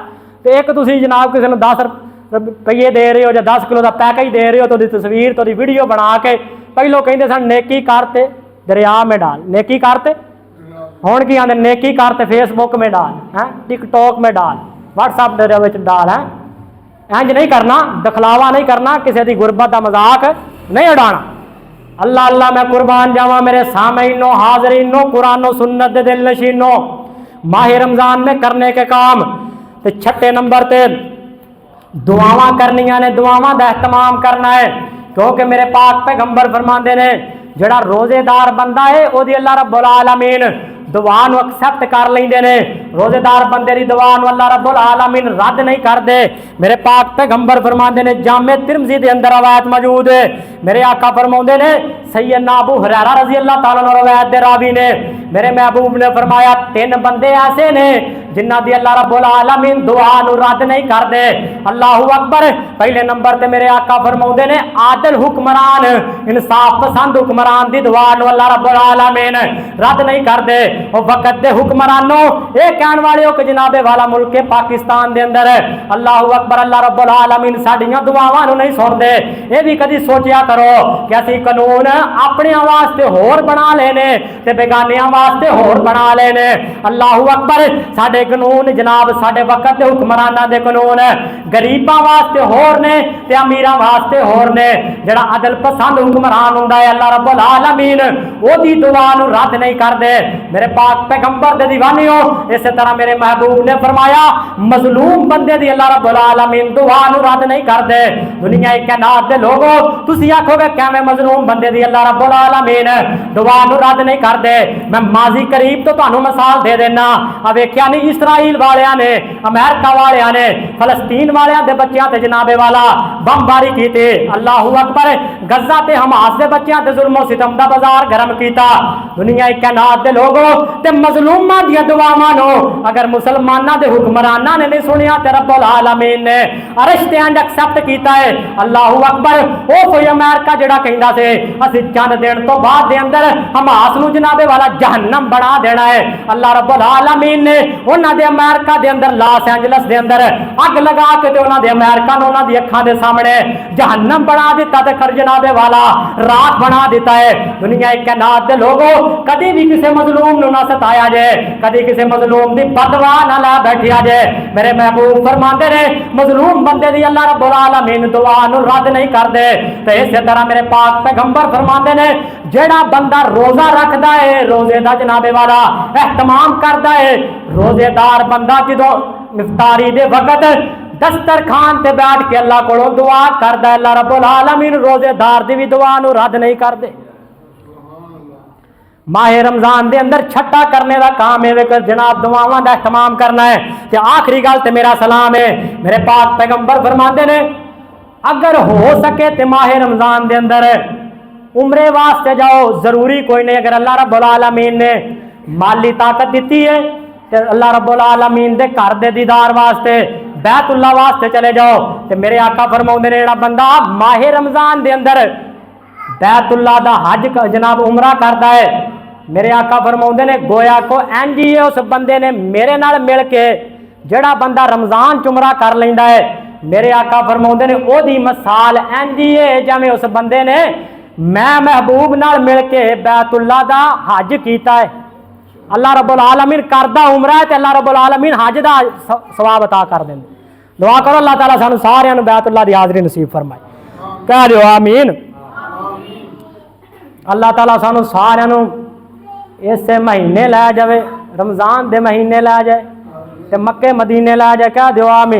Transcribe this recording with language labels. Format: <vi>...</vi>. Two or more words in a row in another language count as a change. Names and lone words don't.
<ur>تو ایک تسیں جناب کسی نے 10 روپے دے رہے ہو یا 10 کلو کا پیکج دے رہے ہو، تو تصویر تو ویڈیو بنا کے پہلوں کہتے سن نیکی کرتے دریا میں ڈال، نیکی کرتے ہُن کی آتے نیکی کرتے فیس بک میں ڈال، ہیں ٹک ٹاک میں ڈال، واٹس ایپ ڈال. ہے اِنج نہیں کرنا، دکھلاوا نہیں کرنا، کسی کی غربت کا مذاق نہیں اڑانا.</ur> <pa>اللہ اللہ میں قربان جاواں میرے سامعینو حاضرینو قرآن و سنت دے دل نشینو، ماہ رمضان میں کرنے کے کام. تو 6 نمبر تے دعاواں کرنیاں نے، دعاواں کا اہتمام کرنا ہے، کیونکہ میرے پاک پیغمبر فرماتے نے جیہڑا روزےدار بندہ ہے اوہدی</pa> <ar>الله رب العالمين</ar> <pa>دعا نوں ایکسیپٹ کر لیندے نے. روزےدار بندے دی دعا نوں</pa> <ar>الله رب العالمين</ar> <pa>رد نہیں کردے. میرے پاک پیغمبر فرماتے نے، جامع ترمذی دے اندر روایت موجود ہے، میرے آقا فرماتے نے، سیدنا ابو ہریرہ</pa> <ar>رضي الله تعالى عنه</ar> <pa>روایت دے راوی نے، میرے محبوب نے فرمایا 3 بندے ایسے نے جنہاں دی</pa> <ar>الله رب العالمين</ar> <pa>دعا نوں رد نہیں کردے.</pa> <ar>الله أكبر.</ar> <pa>پہلے نمبر تے میرے آقا فرماتے نے، عادل حکمران، انصاف پسند حکمران دی دعا نوں</pa> <ar>الله رب العالمين</ar> <pa>رد نہیں کردے. اور وقت دے حکمرانو یہ کہنے والے ہو کہ جنابِ والا ملک ہے پاکستان دے اندر</pa> <ar>الله أكبر الله رب العالمين</ar> <pa>ساڈیاں دعاواں نوں نہیں سندے. یہ بھی کدی سوچیا کرو کہ اسیں قانون اپنے واسطے ہور بنا لینے تے بیگانیاں واسطے ہور بنا لینے.</pa> <ar>الله أكبر.</ar> <pa>ساڈے قانون جناب ساڈے وقت دے حکمراناں دے قانون غریباں واسطے ہور نے تے امیراں واسطے ہور نے. جیہڑا عدل پسند حکمران ہندا ہے</pa> <ar>الله رب العالمين</ar> <pa>اوہدی دعا نوں رد نہیں کردے. میرے پاک پیغمبر دے دیوانیو، اسی طرح میرے محبوب نے فرمایا مظلوم بندے دی</pa> <ar>الله رب العالمين</ar> <pa>دعا نوں رد نہیں کردے. دنیا کائنات دے لوکو تسیں آکھو گے کیویں مظلوم بندے دی</pa> <ar>الله رب العالمين</ar> <pa>دعا نوں رد نہیں کردے. میں ماضی قریب توں تہانوں مثال دے دینا۔ آ ویکھیا نہیں اسرائیل والیاں نے، امریکہ والیاں نے فلسطین والیاں دے بچیاں تے جنابِ والا بمباری کیتی.</pa> <ar>الله أكبر.</ar> <pa>غزہ تے حماس دے بچیاں تے ظلم و ستم دا بازار گرم کیتا. دنیا کائنات دے لوکو تے مظلوماں دی دعاواں نوں اگر مسلماناں دے حکمراناں نے نہیں سنیا تے</pa> <ar>رب العالمين</ar> <pa>نے عرش تے انڈ ایکسیپٹ کیتا ہے.</pa> <ar>الله أكبر.</ar> <pa>او کوئی امریکہ جیہڑا کہندا سی اسیں چند دن توں بعد دے اندر حماس نوں جنابِ والا جہنم بنا دینا ہے,</pa> <ar>الله رب العالمين</ar> <pa>نے اوہناں دے امریکہ دے اندر لاس اینجلس دے اندر اگ لگا کے تے اوہناں دے امریکہ نوں اوہناں دی اکھاں دے سامنے جہنم بنا دتا تے خر جنابِ والا راکھ بنا دتا ہے. دنیا کائنات دے لوکو، کدی بھی کسی مظلوم نوں نہ ستایا جائے، کدی کسی مظلوم دی بددعا نہ لا بیٹھیا جائے. میرے محبوب فرماتے نے مظلوم بندے دی</pa> <ar>الله رب العالمين</ar> <pa>دعا نوں رد نہیں کردے. تے اس طرح میرے پاک پیغمبر فرماتے نے جیہڑا بندہ روزہ رکھدا ہے، روزے دا جنابِ والا اہتمام کردا ہے، روزےدار بندہ جدوں افطاری دے وقت دسترخوان تے بیٹھ کے اللہ کولوں دعا کردا ہے,</pa> <ar>الله رب العالمين</ar> <pa>روزےدار دی بھی دعا نوں رد نہیں کردے. ماہِ رمضان دے اندر چھیواں کرنے کا کام ہے کہ جناب دعاواں دا اہتمام کرنا ہے. تے آخری گل تے میرا سلام ہے، میرے پاک پیغمبر فرماتے نے اگر ہو سکے تو ماہِ رمضان دے اندر عمرے واسطے جاؤ، ضروری کوئی نہیں. اگر</pa> <ar>الله رب العالمين</ar> <pa>نے مالی طاقت دتی ہے تو</pa> <ar>الله رب العالمين</ar> <pa>دے گھر دے دیدار واسطے بیت اللہ واسطے چلے جاؤ. تو میرے آقا فرماؤندے نے جیہڑا بندہ ماہِ رمضان دے اندر بیت اللہ دا حج جناب عمرہ کرتا ہے، میرے آقا فرماؤندے نے گویا کہ انج ہی اس بندے نے میرے نال مل کے جیہڑا بندہ رمضان عمرہ کر لیندا ہے، میرے آقا فرماؤندے نے اوہدی مثال انج ہی ہے جیویں اس بندے نے میں محبوب نال مل کے بیت اللہ دا حج کیتا ہے.</pa> <ar>الله رب العالمين</ar> <pa>کردا عمرہ ہے تے</pa> <ar>الله رب العالمين</ar> <pa>حج دا ثواب عطا کر دیندے. دعا کرو اللہ تعالیٰ سانوں ساریاں نوں بیت اللہ دی حاضری نصیب فرمائے، کہہ دیو آمین. اللہ تعالیٰ سانوں ساریاں نوں اس مہینے لے جائے، رمضان دے مہینے لے جائے تے مکے مدینے لے جائے، کہہ دیو آمین.</pa>